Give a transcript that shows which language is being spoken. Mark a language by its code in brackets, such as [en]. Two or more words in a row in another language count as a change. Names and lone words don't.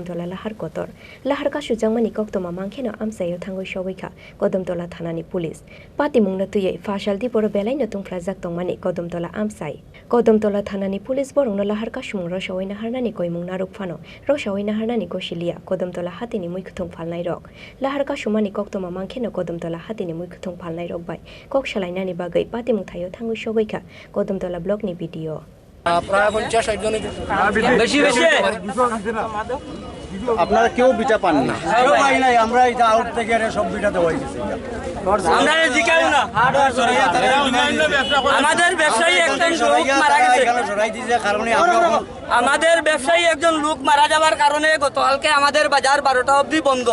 [trp] tola lahar kotor lahar kasujangmani koktoma mangkheno amsayo thangoi sogaikha kodom tola thanani police patimungna tuyei phasaldi boro belai natung phlajak tongmani kodom tola amsai kodom tola thanani Police borongno lahar ka sumung ro sawaina harnani koimung naruk phano ro sawaina harnani kosilia kodom tola hatini moi kuthung phalnai rok lahar ka sumani koktoma mangkheno kodom tola hatini moi kuthung phalnai rok bai kok salainani bagai patimung thayo thangui sogaikha kodom tola blog ni video [bn] প্রায় 50-60 জন বেশি আপনারা কেউ বিটা পান না কেউ পাই নাই আমরা এটা আউট থেকে সব বিটাতে হয়ে গেছে আমরা জিকাও না আমাদের ব্যবসায়ী একজন লোক মারা গেছে আমাদের ব্যবসায়ী একজন লোক মারা যাওয়ার কারণে গতকালকে আমাদের বাজার 12টা অবধি বন্ধ